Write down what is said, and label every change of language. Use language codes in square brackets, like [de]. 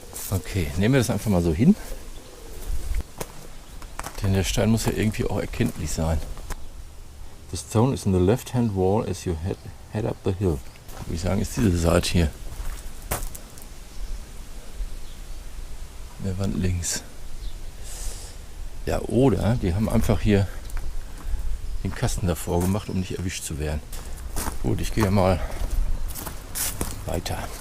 [de] Okay, nehmen wir das einfach mal so hin. Denn der Stein muss ja irgendwie auch erkenntlich sein. [en] The stone is in the left-hand wall as you head up the hill. [de] Würde ich sagen, ist diese Seite hier. In der Wand links. Ja, oder die haben einfach hier den Kasten davor gemacht, um nicht erwischt zu werden. Gut, ich gehe mal weiter.